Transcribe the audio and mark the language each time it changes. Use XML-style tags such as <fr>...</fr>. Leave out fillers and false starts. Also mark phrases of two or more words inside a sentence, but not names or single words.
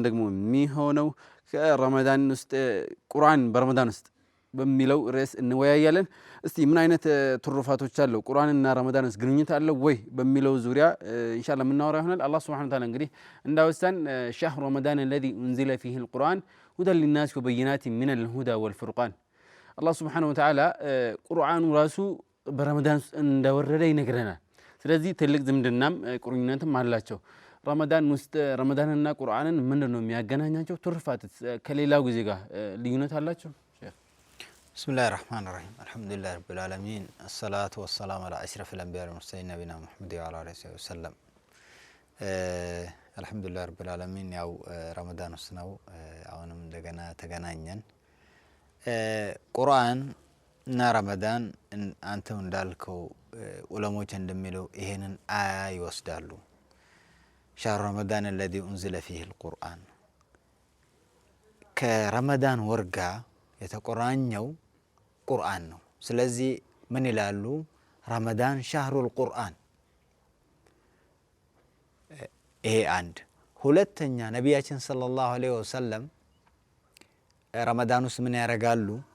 <am>ደግሞ የሚሆነው ከረመዳን ውስጥ ቁርአን በረመዳን ውስጥ በሚለው ርዕስ እንወያያለን። እስቲ ምን አይነት ትሩፋቶች አለው ቁርአንና ረመዳንስ ግንኙነት አለው ወይ በሚለው ዙሪያ ኢንሻአላህ የምናወራ ይሆናል። አላህ</am> <ar>سبحانه وتعالى</ar> <am>እንግዲህ እንዳወሳን</am> <ar>شهر رمضان الذي أنزل فيه القرآن هدى للناس وبينات من الهدى والفرقان</ar> <am>አላህ</am> <ar>سبحانه وتعالى</ar> <am>ቁርአኑ ራሱ በረመዳን እንደወረደ ይነግረናል። ስለዚህ ትልቅ ዝምድናም ቁርኝነትም አላቸው። ረመዳን ውስጥ ረመዳንና ቁርአንን ምንድነው የሚያገናኛቸው? ትሩፋት ከሌላው ጊዜ ጋር ልዩነት አላቸው?</am> <ar>بسم الله الرحمن الرحيم الحمد لله رب العالمين الصلاة والسلام على أشرف الأنبياء والمرسلين نبينا محمد وعلى آله وسلم الحمد لله رب العالمين</ar> <am>ያው ረመዳን ውስጥ ነው አሁንም እንደገና ተገናኘን። ቁርአን እና ረመዳን አንተው እንዳልከው ዑለሞች እንደሚለው ይሄንን አያ ይወስዳሉ።</am> <ar>شهر رمضان الذي أنزل فيه القرآن</ar> <am>ከረመዳን ወር ጋር የተቆራኘው ቁርአን ነው። ስለዚህ ምን ይላሉ? ረመዳን</am> <ar>شهر القرآن።</ar> <am>ይሄ አንድ። ሁለተኛ ነቢያችን</am> <ar>صلى الله عليه وسلم</ar> <am>ረመዳን ውስጥ ምን ያደርጋሉ?</am>